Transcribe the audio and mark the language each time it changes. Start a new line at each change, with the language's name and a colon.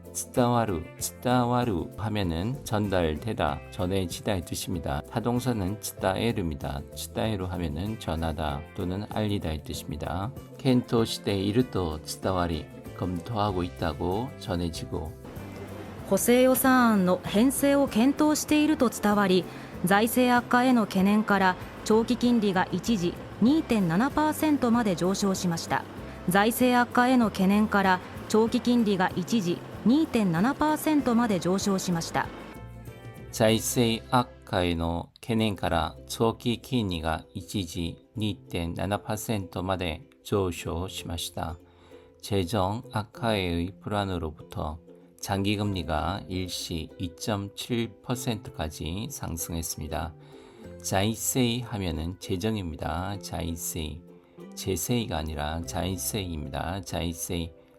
Korean: 츠다와루 하면은 전달되다, 전해지다의 뜻입니다. 타동사는 츠다에루입니다. 츠다에루 하면은 전하다 또는 알리다의 뜻입니다. 켄토 시테이르도 츠다와리, 검토하고 있다고 전해지고.
Japanese: 補正予算案の編成を検討していると伝わり、財政悪化への懸念から長期金利が一時 2.7% まで上昇しました。財政悪化への懸念から長期金利が一時 2.7% まで上昇しました。財政悪化への懸念から長期金利が一時 2.7% まで上昇しました。
Korean: 재정 악화의 불안으로부터 장기금리가 일시 2.7%까지 상승했습니다. 자이세이 하면은 재정입니다. 자이세이, 제세이가 아니라 자이세이입니다. 자이세이.